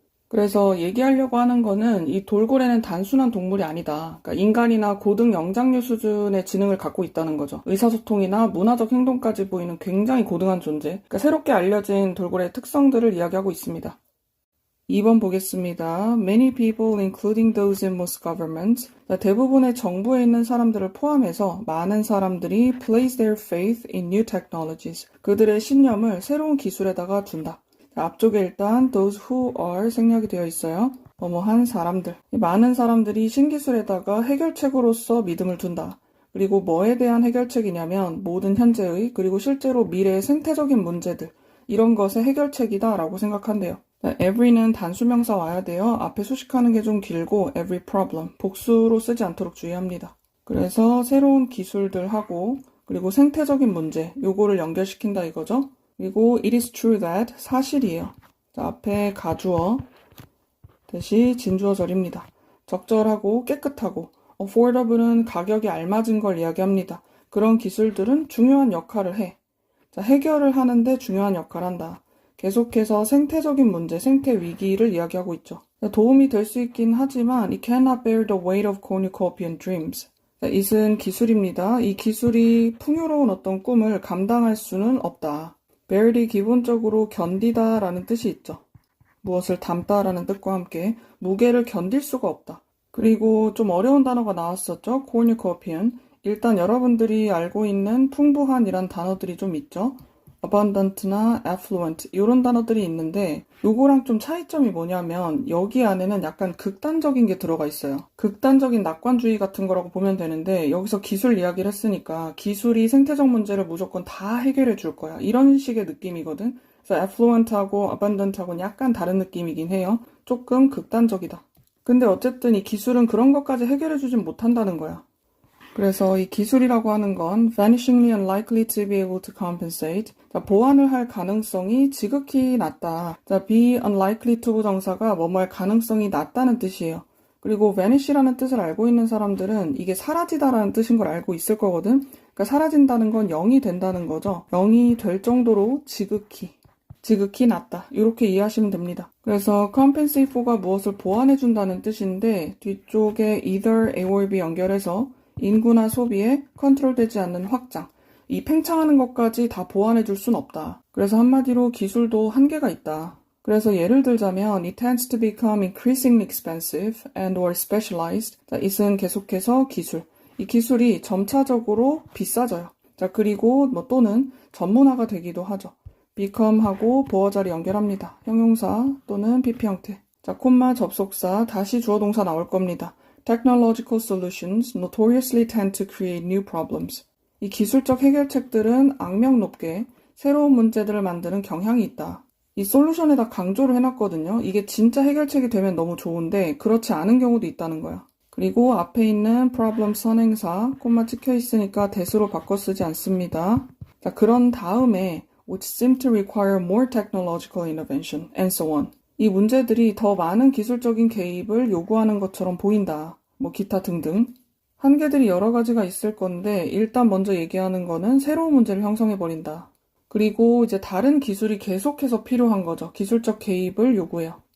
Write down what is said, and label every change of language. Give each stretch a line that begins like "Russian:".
Korean: 그래서 얘기하려고 하는 거는 이 돌고래는 단순한 동물이 아니다. 그러니까 인간이나 고등 영장류 수준의 지능을 갖고 있다는 거죠. 의사소통이나 문화적 행동까지 보이는 굉장히 고등한 존재. 그러니까 새롭게 알려진 돌고래의 특성들을 이야기하고 있습니다. 2번 보겠습니다.
English: Many people, including those in most governments,
Korean: 대부분의 정부에 있는 사람들을 포함해서 많은 사람들이
English: place their faith in new technologies,
Korean: 그들의 신념을 새로운 기술에다가 둔다. 자, 앞쪽에 일단
English: those who are
Korean: 생략이 되어 있어요. 뭐뭐한 사람들. 많은 사람들이 신기술에다가 해결책으로서 믿음을 둔다. 그리고 뭐에 대한 해결책이냐면 모든 현재의 그리고 실제로 미래의 생태적인 문제들 이런 것의 해결책이다 라고 생각한대요. every는 단수명사 와야 돼요. 앞에 수식하는 게 좀 길고
English: every problem
Korean: 복수로 쓰지 않도록 주의합니다. 그래서 새로운 기술들하고 그리고 생태적인 문제 요거를 연결시킨다 이거죠. 그리고
English: it is true that
Korean: 사실이에요. 자, 앞에 가주어 대시 진주어절입니다. 적절하고 깨끗하고 affordable은 가격이 알맞은 걸 이야기합니다. 그런 기술들은 중요한 역할을 해. 자, 해결을 하는데 중요한 역할을 한다. 계속해서 생태적인 문제, 생태 위기를 이야기하고 있죠. 도움이 될 수 있긴 하지만
English: it cannot bear the weight of cornucopian dreams.
Korean: 자, it은 기술입니다. 이 기술이 풍요로운 어떤 꿈을 감당할 수는 없다. bear이 기본적으로 견디다 라는 뜻이 있죠. 무엇을 담다 라는 뜻과 함께 무게를 견딜 수가 없다. 그리고 좀 어려운 단어가 나왔었죠.
English: cornucopian.
Korean: 일단 여러분들이 알고 있는 풍부한 이란 단어들이 좀 있죠. abundant나 affluent 이런 단어들이 있는데 요거랑 좀 차이점이 뭐냐면 여기 안에는 약간 극단적인 게 들어가 있어요. 극단적인 낙관주의 같은 거라고 보면 되는데 여기서 기술 이야기를 했으니까 기술이 생태적 문제를 무조건 다 해결해 줄 거야. 이런 식의 느낌이거든. 그래서 affluent하고 abundant하고는 약간 다른 느낌이긴 해요. 조금 극단적이다. 근데 어쨌든 이 기술은 그런 것까지 해결해 주진 못한다는 거야. 그래서 이 기술이라고 하는 건
English: vanishingly unlikely to be able to compensate.
Korean: 자, 보완을 할 가능성이 지극히 낮다. 자,
English: be unlikely to
Korean: 부정사가 뭐뭐 할 가능성이 낮다는 뜻이에요. 그리고 vanish라는 뜻을 알고 있는 사람들은 이게 사라지다라는 뜻인 걸 알고 있을 거거든. 그러니까 사라진다는 건 0이 된다는 거죠. 0이 될 정도로 지극히 낮다. 이렇게 이해하시면 됩니다. 그래서
English: compensate for
Korean: 가 무엇을 보완해준다는 뜻인데 뒤쪽에
English: either A or B
Korean: 연결해서 인구나 소비에 컨트롤되지 않는 확장. 이 팽창하는 것까지 다 보완해줄 순 없다. 그래서 한마디로 기술도 한계가 있다. 그래서 예를 들자면
English: it tends to become increasingly expensive and or specialized.
Korean: 자, it은 계속해서 기술. 이 기술이 점차적으로 비싸져요. 자, 그리고 또는 전문화가 되기도 하죠. become하고 보어자리 연결합니다. 형용사 또는 PP 형태. 자, 콤마 접속사 다시 주어 동사 나올 겁니다.
English: Technological solutions notoriously tend to create new problems.
Korean: 이 기술적 해결책들은 악명 높게 새로운 문제들을 만드는 경향이 있다. 이 솔루션에다 강조를 해놨거든요. 이게 진짜 해결책이 되면 너무 좋은데 그렇지 않은 경우도 있다는 거야. 그리고 앞에 있는 problem 선행사 콤마 찍혀 있으니까 that으로 바꿔 쓰지 않습니다. 자, 그런 다음에
English: which seem to require more technological intervention and so on.
Korean: 이 문제들이 더 많은 기술적인 개입을 요구하는 것처럼 보인다. 기타 등등. 한계들이 여러 가지가 있을 건데 일단 먼저 얘기하는 거는 새로운 문제를 형성해버린다. 그리고 이제 다른 기술이 계속해서 필요한 거죠. 기술적 개입을 요구해요.